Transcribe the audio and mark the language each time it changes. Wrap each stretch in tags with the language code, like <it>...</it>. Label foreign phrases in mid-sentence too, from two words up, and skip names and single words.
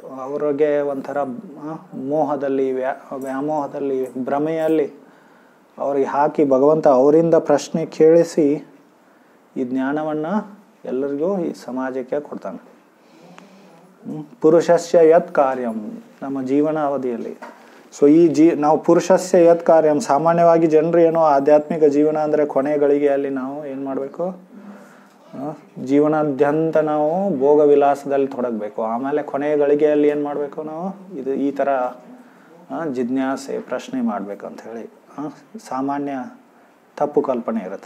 <kn>ಅವರಿಗೆ ಒಂಥರ ಮೋಹದಲ್ಲಿ ವ್ಯಾಮೋಹದಲ್ಲಿ ಭ್ರಮೆಯಲ್ಲಿ ಅವ್ರಿಗೆ ಹಾಕಿ ಭಗವಂತ ಅವರಿಂದ ಪ್ರಶ್ನೆ ಕೇಳಿಸಿ ಈ ಜ್ಞಾನವನ್ನು ಎಲ್ಲರಿಗೂ ಈ ಸಮಾಜಕ್ಕೆ ಕೊಡ್ತಾನೆ.</kn> <sa>ಪುರುಷಸ್ಯ ಯತ್ ಕಾರ್ಯಂ,</sa> <kn>ನಮ್ಮ ಜೀವನ ಅವಧಿಯಲ್ಲಿ.</kn> <sa>ಸೊ ನಾವು ಪುರುಷಸ್ಯ ಯತ್ ಕಾರ್ಯಂ,</sa> <kn>ಸಾಮಾನ್ಯವಾಗಿ ಜನರು ಏನೋ ಆಧ್ಯಾತ್ಮಿಕ ಜೀವನ ಅಂದರೆ ಕೊನೆ ಗಳಿಗೆಯಲ್ಲಿ ನಾವು ಏನು ಮಾಡಬೇಕು, ಜೀವನಾದ್ಯಂತ ನಾವು ಭೋಗ ವಿಲಾಸದಲ್ಲಿ ತೊಡಗಬೇಕು. ಆಮೇಲೆ ಕೊನೆಯ ಗಳಿಗೆಯಲ್ಲಿ ಏನು ಮಾಡಬೇಕು, ನಾವು ಈ ಥರ ಜಿಜ್ಞಾಸೆ ಪ್ರಶ್ನೆ ಮಾಡಬೇಕು ಅಂಥೇಳಿ ಸಾಮಾನ್ಯ ತಪ್ಪು ಕಲ್ಪನೆ ಇರುತ್ತೆ.</kn>